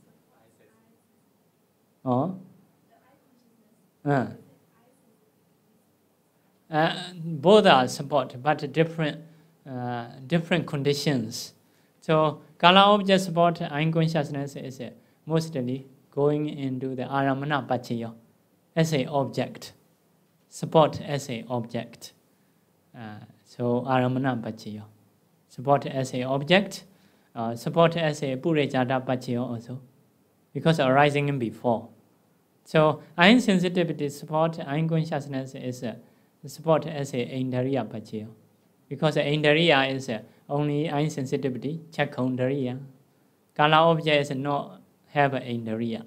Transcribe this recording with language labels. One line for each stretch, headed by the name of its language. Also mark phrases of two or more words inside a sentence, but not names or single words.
English: Oh. Both are support, but different conditions. So color object support eye consciousness is mostly going into the
Pali: aramana paccaya
English: as a object, support as a object.
Pali: So aramana paccaya,
English: support as a object, support as a
Pali: purejata paccaya
English: also, because arising before. So eye sensitivity support eye consciousness is support as a
Pali: Indriya Paccaya,
English: because Indriya is only eye sensitivity, Chakkhondriya. Color object is not have an Indriya.